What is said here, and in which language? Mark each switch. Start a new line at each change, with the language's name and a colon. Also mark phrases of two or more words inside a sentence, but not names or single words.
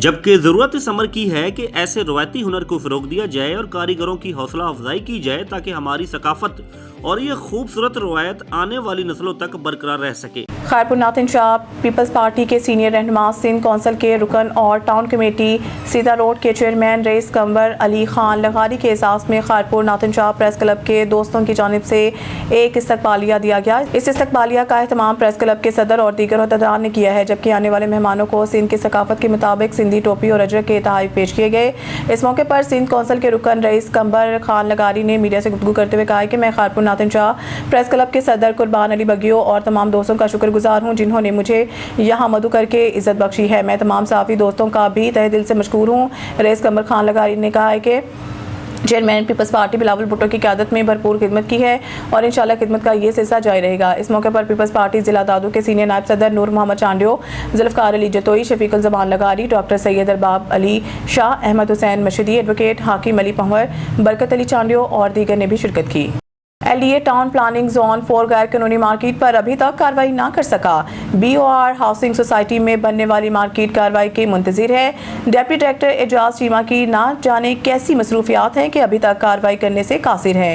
Urdu: جبکہ ضرورت اس امر کی ہے کہ ایسے روایتی ہنر کو فروغ دیا جائے اور کاریگروں کی حوصلہ افزائی کی جائے تاکہ ہماری ثقافت اور یہ خوبصورت روایت آنے والی نسلوں تک برقرار رہ سکے. خیرپور ناتھن شاہ پیپلز پارٹی کے سینیئر رہنما، سندھ کونسل کے رکن اور ٹاؤن کمیٹی سیدھا روڈ کے چیئرمین رئیس کنور علی خان لغاری کے اعزاز میں خیرپور ناتھن شاہ پریس کلب کے دوستوں کی جانب سے ایک استقبالیہ دیا گیا. اس استقبالیہ کا اہتمام پریس کلب کے صدر اور دیگر عہدیدار نے کیا ہے، جبکہ آنے والے مہمانوں کو سندھ کی ثقافت کے مطابق سندھی ٹوپی اور اجرک کے تحفے پیش کیے گئے. اس موقع پر سندھ کونسل کے رکن رئیس کنور خان لغاری نے میڈیا سے گفتگو کرتے ہوئے کہا کہ میں خیرپور ناتھن شاہ پریس کلب کے صدر قربان علی بگیو اور تمام دوستوں کا شکرگزار ہوں جنہوں نے مجھے یہاں مدعو کرکے عزت بخشی ہے. میں تمام صحافی دوستوں کا بھی تہہ دل سے مشکور ہوں۔ رئیس کنور خان لغاری نے کہا ہے کہ چیئرمین پیپلز پارٹی بلاول بھٹو کی قیادت میں بھرپور خدمت کی ہے اور انشاءاللہ خدمت کا یہ سلسلہ جاری رہے گا. اس موقع پر پیپلز پارٹی ضلع دادو کے سینیئر نائب صدر نور محمد چانڈیو، ذوالفقار علی جتوئی، شفیق الزمان لغاری، ڈاکٹر سید ارباب علی شاہ، احمد حسین مشیدی، ایڈووکیٹ حاکم علی پنور، برکت علی چانڈیو اور دیگر نے بھی شرکت کی. LDA ٹاؤن پلاننگ زون 4 غیر قانونی مارکیٹ پر ابھی تک کارروائی نہ کر سکا. BOR ہاؤسنگ سوسائٹی میں بننے والی مارکیٹ کارروائی کے منتظر ہے.
English: deputy director
Urdu: اعجاز چیمہ کی نہ جانے کیسی مصروفیات ہیں کہ ابھی تک کارروائی کرنے سے قاصر ہیں.